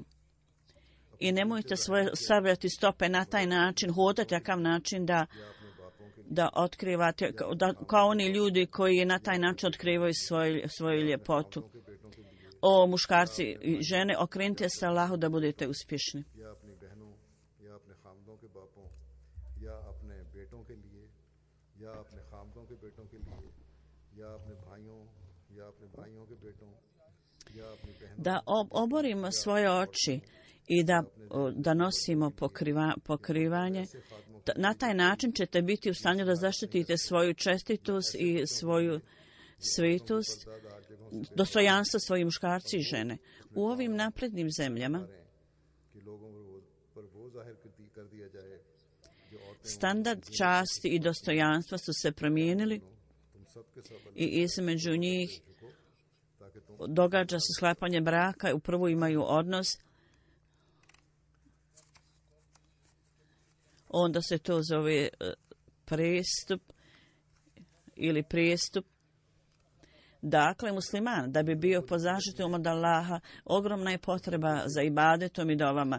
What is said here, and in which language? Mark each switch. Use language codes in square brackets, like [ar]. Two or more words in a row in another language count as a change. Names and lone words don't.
[bs] I nemojte stavljati stope na taj način, hodati takav način da otkrivate, kao oni ljudi koji na taj način otkrivaju svoju ljepotu. O muškarci i žene, okrenite se Allahu da budete uspješni. [ur] یا اپنی بہنوں یا اپنے خامدوں کے باپوں یا اپنے بیٹوں کے لیے یا اپنے خامدوں کے بیٹوں کے لیے یا اپنے بھائیوں یا اپنے بھائیوں کے بیٹوں یا اپنی بہنوں [bs] Da oborimo svoje oči i da nosimo pokrivanje. Na taj način ćete biti u stanju da zaštitite svoju čestitost i svoju svetost, dostojanstvo svojih muškarci i žene. U ovim naprednim zemljama [ur] کہ لوگوں پر وہ ظاہر کر دیا جائے جو عورتیں [bs] standard časti i dostojanstva su se promijenili [ur] تم سب کے سب [bs] i između njih [ur] تاکہ تم [bs] događa se sklapanje braka, upravo imaju odnos, onda se to zove prestup ili prijestup. Dakle, musliman, da bi bio pod zaštitom od Allaha, ogromna je potreba za ibadetom i dovama.